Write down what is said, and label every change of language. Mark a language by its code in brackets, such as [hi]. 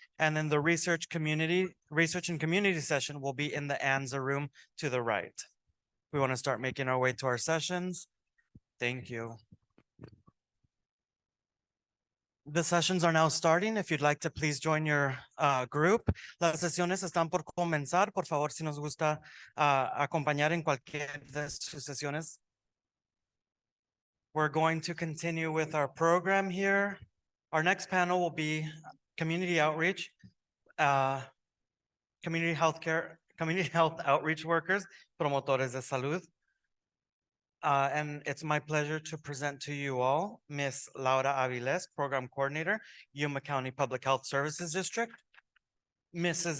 [en] And then the research and community session will be in the Anza room to the right. We want to start making our way to our sessions. Thank you. The sessions are now starting. If you'd like to please join your group. [es] Las sesiones están por comenzar. Por favor, si nos gusta acompañar en cualquier de sus sesiones. [en] We're going to continue with our program here. Our next panel will be community outreach, community health outreach workers, [es] promotores de salud. [en] And it's my pleasure to present to you all Miss Laura Aviles, Program Coordinator, Yuma County Public Health Services District. Mrs.